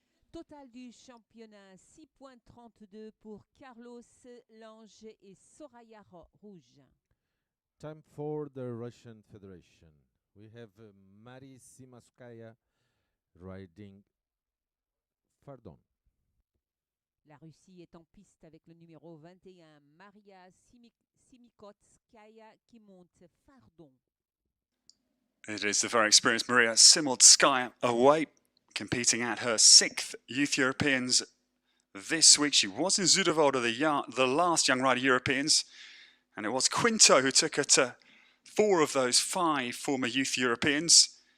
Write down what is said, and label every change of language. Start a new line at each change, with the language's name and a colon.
French: Total du championnat 6.32 pour Carlos Lange et Soraya Rouge.
English: Time for the Russian Federation. We have Simunskaya riding Pardon.
French: La Russie est en piste avec le numéro 21, Maria Simunskaya qui monte Fardon.
English: It is the very experienced Maria Simunskaya away, competing at her 6th Youth Europeans this week. She was in Zudovoda, the last Young Rider Europeans, and it was Quinto who took her to 4 of those 5 former Youth Europeans.